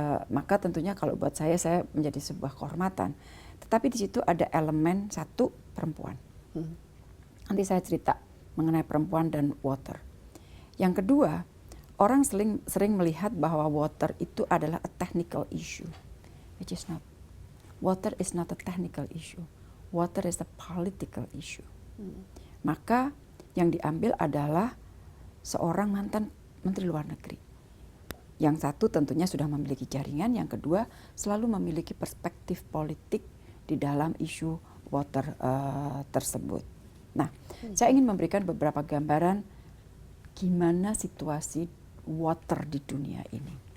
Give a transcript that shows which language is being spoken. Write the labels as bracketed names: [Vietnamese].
[Indonesian] Maka tentunya kalau buat saya menjadi sebuah kehormatan. Tetapi di situ ada elemen satu, perempuan. Nanti saya cerita mengenai perempuan dan water. Yang kedua, orang sering melihat bahwa water itu adalah [English] a technical issue. Which is not. Water is not a technical issue. Water is a political issue. [Indonesian] Maka yang diambil adalah seorang mantan Menteri Luar Negeri. Yang satu tentunya sudah memiliki jaringan, yang kedua selalu memiliki perspektif politik di dalam isu water tersebut. Nah, saya ingin memberikan beberapa gambaran gimana situasi water di dunia ini.